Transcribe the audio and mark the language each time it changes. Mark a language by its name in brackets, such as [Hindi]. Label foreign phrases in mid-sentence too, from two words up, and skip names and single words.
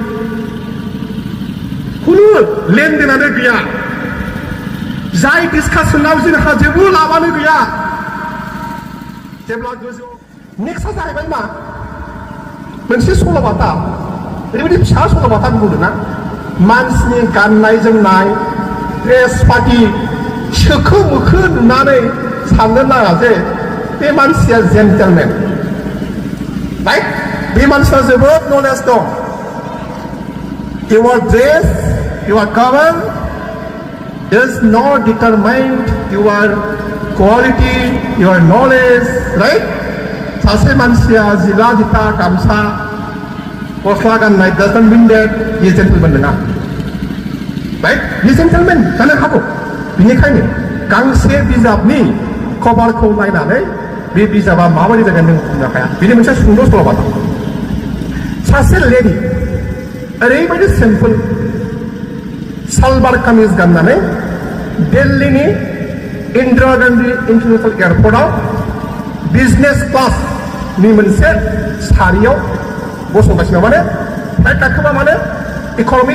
[Bodo] खुनु लेनदेनानो गैया जाय डिसकासनाव जोंहा जेबो लाबानो गैया जेब्ला गोजौ नेक्स्टआ जाहैबाय मा मोनसे सल'बाथा ओरैबायदि फिसा सल'बाथा बुंदों ना मानसिनि गाननाय जोमनाय ड्रेस पार्टि सोखो मोखो नुनानै साननो नाङा जे बे मानसिया [English] gentleman right [Bodo] बे मानसिया जोबोद नलेज दं [English] your dress your cover does not determine your quality your knowledge right [Bodo] सासे मानसिया जिला जिथा गामसा गस्ला गाननाय [English] doesn't mean that he is gentleman नङा right he is gentleman [Bodo] जानो हागौ बेनिखायनो गांसे बिजाबनि कभारखौ नायनानै बे बिजाबा माबायदि जागोन नों बुंनो हाया बेनि मोनसे सुंद' सल'बाथा सासे लेडि ओरैबायदि सिम्पल सालवार कामिज गाननानै दिल्लीनि इन्दिरा गान्धी इन्टारनेशनेल एयारपर्टआव बिजनेस क्लासनि मोनसे सारियाव गसंगासिनो माने फ्लाइट गाखोबा माने इकनमिक